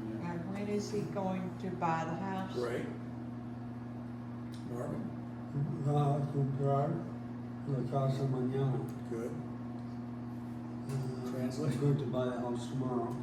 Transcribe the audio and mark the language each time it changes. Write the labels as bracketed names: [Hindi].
[English] And when is he going to buy the house? Great. Marvin? [Spanish] va a comprar la casa mañana. [English] Good. He's going to buy a house tomorrow.